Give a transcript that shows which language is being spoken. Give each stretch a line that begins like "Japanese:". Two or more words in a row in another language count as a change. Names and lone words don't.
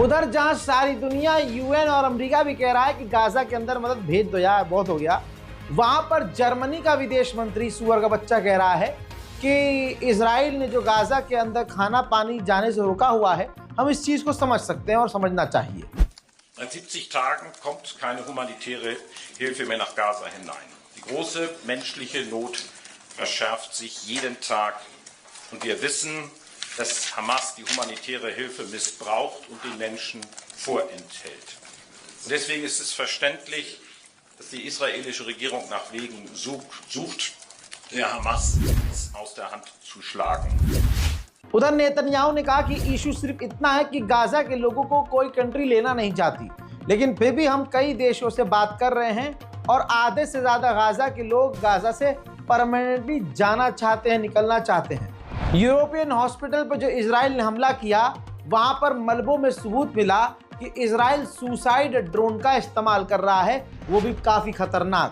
Hindi: उधर जहां सारी दुनिया, यूएन और अमेरिका भी कह रहा है कि गाजा के अंदर मदद भेज दो यार, बहुत हो गया, वहां पर जर्मनी का विदेश मंत्री सुअर का बच्चा कह रहा है कि इजराइल ने जो गाजा के अंदर खाना पानी जाने से रोका हुआ है, हम इस चीज को समझ सकते हैं और समझना चाहिए।
German: Seit 70 Tagen kommt keine humanitäre Hilfe mehr nach Gaza hinein. Die große menschliche Not verschärft sich jeden Tag und wir wissen, dass Hamas die humanitäre Hilfe missbraucht und den Menschen vorenthält. Und deswegen ist es verständlich, dass die israelische Regierung nach Wegen sucht, der Hamas aus der Hand zu schlagen.
Hindi: उधर नेतन्याहू ने कहा कि इशू सिर्फ इतना है कि गाजा के लोगों को कोई कंट्री लेना नहीं चाहती, लेकिन फिर भी हम कई देशों से बात कर रहे हैं और आधे से ज़्यादा गाजा के लोग गाजा से परमानेंटली जाना चाहते हैं, निकलना चाहते हैं। यूरोपियन हॉस्पिटल पर जो इजराइल ने हमला किया, वहाँ पर मलबों में सबूत मिला कि इजराइल सुसाइड ड्रोन का इस्तेमाल कर रहा है, वो भी काफ़ी खतरनाक।